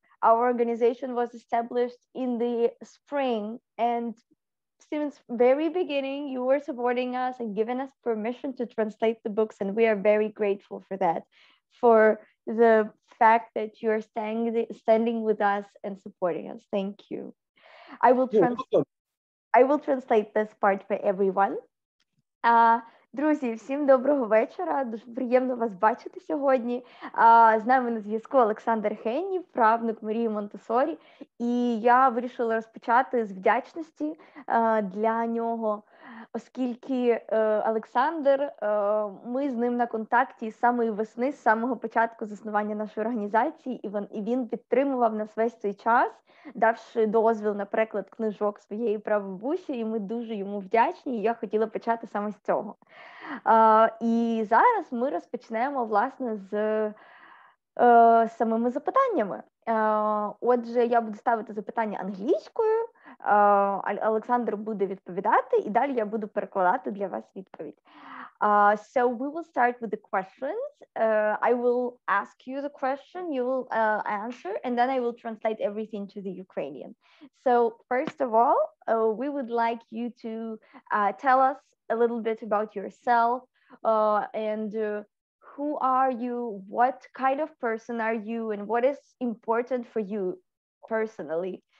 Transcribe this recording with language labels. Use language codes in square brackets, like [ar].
[en] Our organization was established in the spring, and since very beginning, you were supporting us and giving us permission to translate the books, and we are very grateful for that, for the fact that you are standing with us and supporting us. Thank you. I will translate this part for everyone. [uk] Друзі, всім доброго вечора. Дуже приємно вас бачити сьогодні. З нами на зв'язку Олександр Хенні, правнук Марії Монтессорі. І я вирішила розпочати з вдячності для нього, оскільки Олександр, ми з ним на контакті з самої весни, з самого початку заснування нашої організації, і він підтримував нас весь цей час, давши дозвіл на переклад книжок своєї прабабусі, і ми дуже йому вдячні, і я хотіла почати саме з цього. І зараз ми розпочнемо, власне, з самими запитаннями. Отже, я буду ставити запитання англійською, Олександр буде відповідати, і далі я буду перекладати для вас відповідь. [en] So we will start with the questions. I will ask you the question, you will answer, and then I will translate everything to the Ukrainian. So first of all, we would like you to tell us a little bit about yourself and who are you, what kind of person are you, and what is important for you personally?